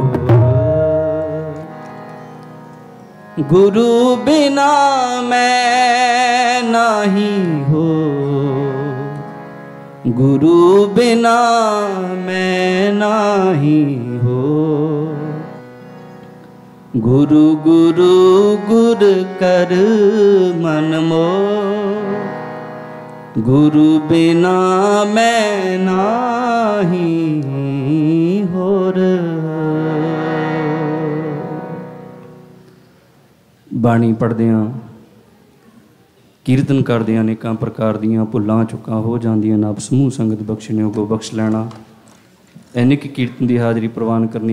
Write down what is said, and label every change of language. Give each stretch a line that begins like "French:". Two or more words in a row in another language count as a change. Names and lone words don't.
Hindi: गुरु बिना मैं नाही हो, गुरु बिना मैं नाही हो। गुरु गुरु गुर कर मन मोह, गुरु बिना मैं नाही होर।
Punjabi: ਬਾਣੀ ਪੜ੍ਹਦਿਆਂ ਕੀਰਤਨ ਕਰਦਿਆਂ ਅਨੇਕਾਂ ਪ੍ਰਕਾਰ ਦੀਆਂ ਭੁੱਲਾਂ ਚੁੱਕਾਂ ਹੋ ਜਾਂਦੀਆਂ। ਨਬ ਸਮੂਹ ਸੰਗਤ ਬਖਸ਼ਣਿਓ ਕੋ ਬਖਸ਼ ਲੈਣਾ। ਇੰਨੀ ਕਿ ਕੀਰਤਨ ਦੀ ਹਾਜ਼ਰੀ ਪ੍ਰਵਾਨ ਕਰਨੀ।